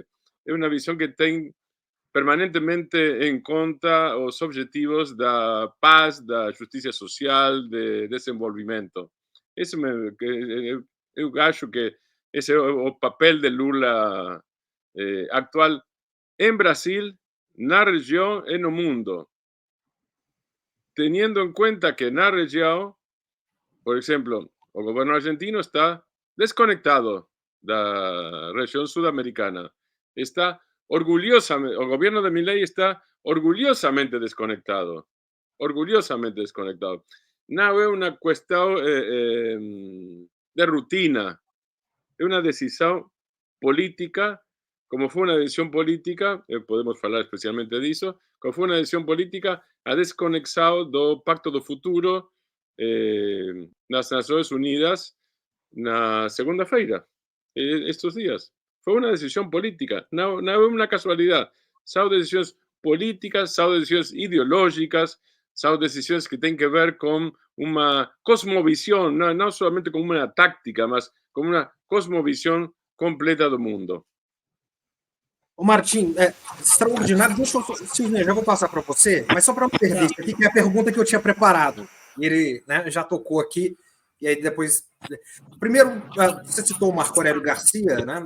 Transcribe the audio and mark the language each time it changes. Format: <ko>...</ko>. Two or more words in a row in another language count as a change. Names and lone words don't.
<pt>É uma visão que tem permanentemente em conta os objetivos da paz, da justiça social, de desenvolvimento. Eu acho que esse é o papel de Lula actual em Brasil, na região e no mundo.</pt> <es>Teniendo en cuenta que</es> <pt>na região, por exemplo, o governo argentino está desconectado da região sudamericana.</pt> <es>Está orgullosamente, o gobierno de Milei está orgullosamente desconectado. Orgullosamente desconectado. No es una cuestión de rutina, es una decisión política, como fue una decisión política, podemos hablar especialmente de eso, como fue una decisión política</es> <pt>a desconexado do Pacto do Futuro nas Nações Unidas na segunda-feira,</pt> <es>estos días. Fue una decisión política, no es una casualidad. Son decisiones políticas, son decisiones ideológicas, son decisiones que tienen que ver con una cosmovisión, no solamente con una táctica, mas con una cosmovisión completa</es> <pt>do mundo. Ô Martim, extraordinário. Deixa eu, Silvia, já vou passar para você, mas só para não perder isso aqui, que é a pergunta que eu tinha preparado. Ele, né, já tocou aqui, e aí depois. Primeiro, você citou o Marco Aurélio Garcia, né?</pt>